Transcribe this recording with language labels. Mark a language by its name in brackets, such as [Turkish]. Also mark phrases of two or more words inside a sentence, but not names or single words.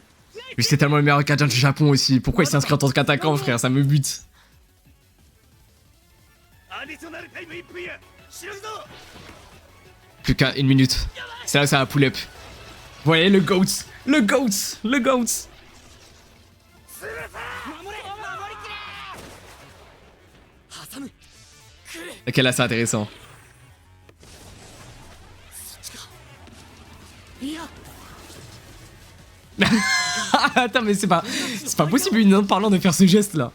[French] Mais c'est tellement le meilleur gardien du Japon aussi. Pourquoi il s'inscrit en tant qu'attaquant, frère? Ça me bute. [Japanese] アディショナルタイム1分や知るぞ [French] Plus qu'à 1 minute. C'est là que ça va [English] pull up. [French] Vous voyez, le GOAT. Le GOAT. Le GOAT. Ok, là, c'est intéressant. Attends, mais c'est pas possible, une parlant de faire ce geste là.